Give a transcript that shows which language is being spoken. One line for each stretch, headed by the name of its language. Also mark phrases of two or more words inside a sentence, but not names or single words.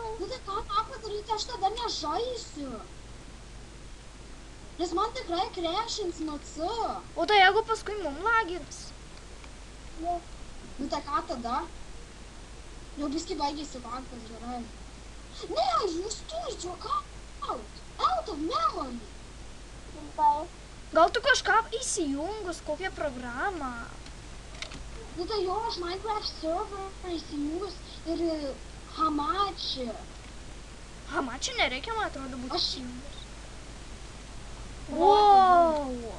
Lithuanian: Nu tai ką padaryti, aš tada nežaisiu. Nes man tikrai crashins nuo C. O tai jeigu paskui mum lagins? Nu tai ką tada? Jau biskį baigėsi vaktas, gerai. Ne, jūs turit juokaut.
English: Out of memory.
Lithuanian: Gal tu kažką įsijungus, kokią programą? Nu tai jo, aš Minecraft server įsijungus ir Hamachi. Hamachi nereikia, man atrodo, būti Aš- įsijungus. Wow.